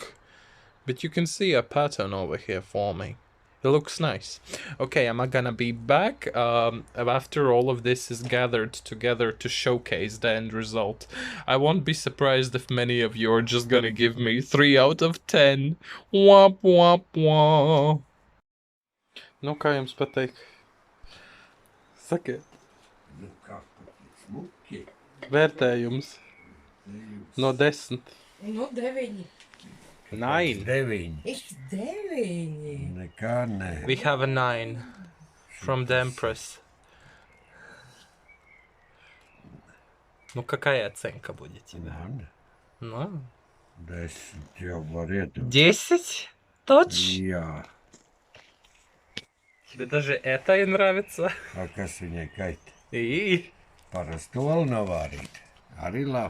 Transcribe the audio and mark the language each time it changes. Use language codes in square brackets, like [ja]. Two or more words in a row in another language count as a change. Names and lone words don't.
[en] But you can see a pattern over here forming. It looks nice. Okay, am I gonna be back after all of this is gathered together to showcase the end result? I won't be surprised if many of you are just gonna give me 3 out of 10. Womp womp womp. [lv] Nu kā jums pateik? Sakiet. Nu kā smuki. Vērtējums. No 10. Nu, 9. 9. 9. [de] Ich 9. [lv] Nekā nē. [en] We have a 9. From the Empress. [ru] Ну, какая оценка будет тебе? Ну? [lv] 10 jau var iedot. [ru] 10? Точно? [lv] Jā. [ru] Тебе даже это и нравится? [lv] A kas viņai kaita? [ru] И [lv] Parastu olu novārīt. Arī labi.